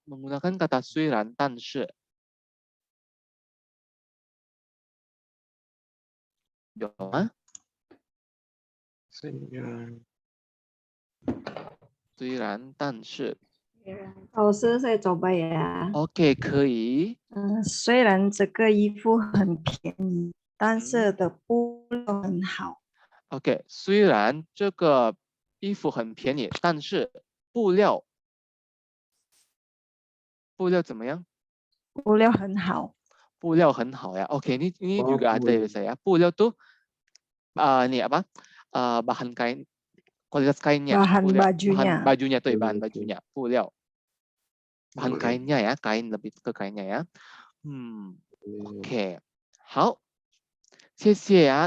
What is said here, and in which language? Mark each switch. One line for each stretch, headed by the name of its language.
Indonesian: Menggunakan kata 虽然但是。
Chinese: 有吗？虽然但是。
Indonesian: 老师，saya coba ya. Oke, 可以。
Chinese: 虽然这个衣服很便宜，但是的布料很好。 OK， 虽然这个衣服很便宜，但是布料怎么样？布料很好。布料很好
Indonesian: ya. Oke, ini juga ada ya saya. 布料tuh ini apa? Bahan kain, kualitas kainnya. Bahan bajunya tuh, bahan bajunya.
Chinese: 布料。
Indonesian: bahan kainnya ya, kain lebih ke kainnya ya.
Chinese: Oke. 好，谢谢啊。